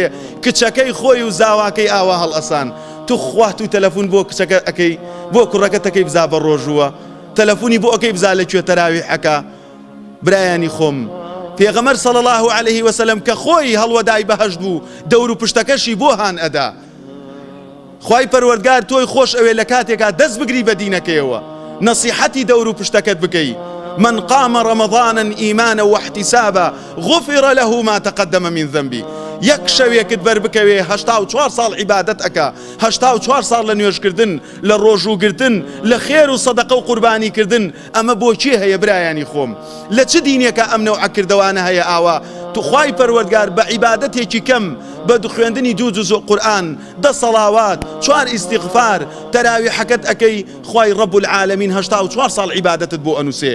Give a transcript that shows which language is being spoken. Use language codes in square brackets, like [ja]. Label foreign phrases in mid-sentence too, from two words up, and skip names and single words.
[ckb] کچەکەی خۆی و زاواکەی ئاوا هەڵ ئەسان. تو خوات و تەلەفۆن بۆ کچەکە ئەەکەی، بۆ کوڕەکەت ئەەکەی بزا بە ڕۆژووە، تەلەفۆنی بۆ ئەەکەی بزا لەکوێ تەراویحەکە. برایانی خۆم، پێغەمبەر [ar] صلی الله عليه وسلم [ckb] کە خۆی هەڵوەدای بەهەشت بوو دەور و پشتەکەشی بۆ هان ئەدا. خوای پەروەردگار تۆی خۆش ئەوێ لە کاتێکا دەست بگری بە دینەکەیەوە، نەسیحەتی دەور و پشتەکەت بکەی. [ar] من قام رمضانا إيمانا واحتسابا غفر له ما تقدم من ذنبي. [ckb] یەک شەوێکت بەربکەوێ 84 ساڵ عیبادەت ئەکا، 84 ساڵ لە نوێژکردن، لە ڕۆژووگرتن، لە خێر و سەدەقە و قوربانیکردن. ئەمە بۆچی هەیە برایانی خۆم؟ لە چ دینێکە ئەم نەوعە کردەوانە هەیە ئاوا؟ تو خوای پەروەردگار بە عیبادەتێکی کەم، بە خوێندنی 2 جوزء قورئان، 10 سەڵاوات، 4 ئیستیغفار، تەراویحەکەت ئەەکەی، خوای ڕەب العالەمین 84 ساڵ عیبادەتت بۆ ئەنووسێ.